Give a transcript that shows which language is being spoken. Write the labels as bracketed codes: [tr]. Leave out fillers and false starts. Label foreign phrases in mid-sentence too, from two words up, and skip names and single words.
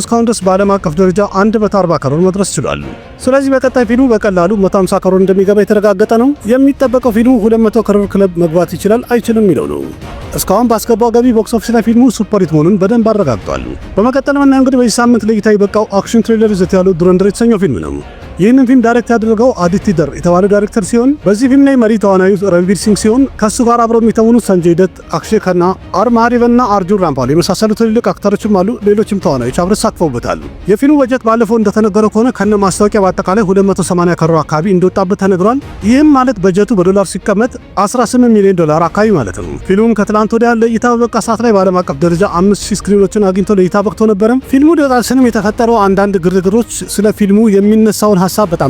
[am] እስካሁን ድረስ በዓለም አቀፍ ደረጃ 140 ከሮር መድረስ ችሏል። ስለዚህ በቀጣይ ፊልሙ በቀላሉ 150 ከሮር እንደሚገባ የተረጋገጠ ነው። የሚጠበቀው ፊልሙ 200 ከሮር ክለብ መግባት ይችላል አይችልም የሚለው ነው። እስካሁን ባስገባው ገቢ [en] box office [am] ላይ ፊልሙ [en] super hit [am] መሆኑን በደንብ አረጋግጧል። በመቀጠል ምናምን እንግዲህ በዚህ ሳምንት ለእይታ የበቃው [en] action thriller [am] ይዘት ያለው ዱረንደር የተሰኘው ፊልም ነው። ይህንን ፊልም ዳይሬክት ያደረገው አዲቲ ደር የተባለው ዳይሬክተር ሲሆን በዚህ ፊልም ላይ መሪ ተዋናዩ रणवीर सिंह ሲሆን ከሱ ጋር አብረው የሚተውኑት संजय दत्त፣ अक्षय खन्ना፣ आर महादेवन እና አርጁን ራምፓል የመሳሰሉ ትልልቅ አክተሮችም አሉ። ሌሎችም ተዋናዮች አብረው ተሳትፈውበታል። የፊልሙ በጀት ባለፈው እንደተነገረው ከሆነ ከነ ማስታወቂያ በአጠቃላይ 280 ከሮር አካባቢ እንደወጣበት ተነግሯል። ይህም ማለት በጀቱ በዶላር ሲቀመጥ 18 ሚሊዮን ዶላር አካባቢ ማለት ነው። ፊልሙም ከትላንት ወዲያ ለእይታ በበቃ ሰዓት ላይ በዓለም አቀፍ ደረጃ 5000 ስክሪኖችን አግኝቶ ለእይታ በቅቶ ነበረ። ፊልሙ ደራሲንም የተፈጠረው አንዳንድ ግርግሮች ስለ ፊልሙ የሚነሳውን ሀሳብ በጣም